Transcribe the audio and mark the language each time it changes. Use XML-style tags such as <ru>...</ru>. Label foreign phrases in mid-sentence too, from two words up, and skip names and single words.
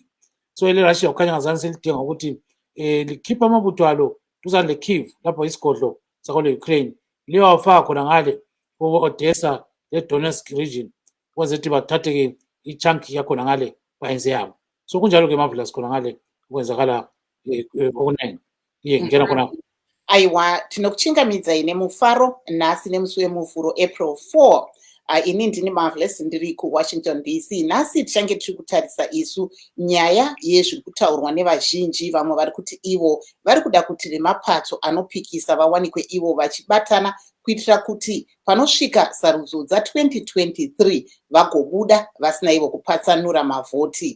<nd>So ele-Russia kukhanya ngazani selidinga ukuthi likhiphe amabutho alo duzane le-Kyiv lapho isigodlo sakole Ukraine liyawafaka khona ngale ku-Odessa le-Donetsk region ukwenza ukuthi bathathe-ke i-chunk yakhona ngale bayenze yabo. So kunjalo-ke marvelous khona ngale ukwenzakala okuningi ngena khona.</nd> <sn>Aiwa, tinokuchingamidza nemufaro nhasi nemusi wemuvhuro April 4. Ini ndini Marvelous ndiri kuWashington DC. Nhasi tichange tiri kutarisa isu nyaya yezviri kutaurwa nevazhinji, vamwe vari kuti ivo vari kuda kuti remapato anopikisa vawanikwe ivo vachibatana kuitira kuti panosvika sarudzo dza2023 vagobuda vasina ivo kupatsanura mavhoti.</sn>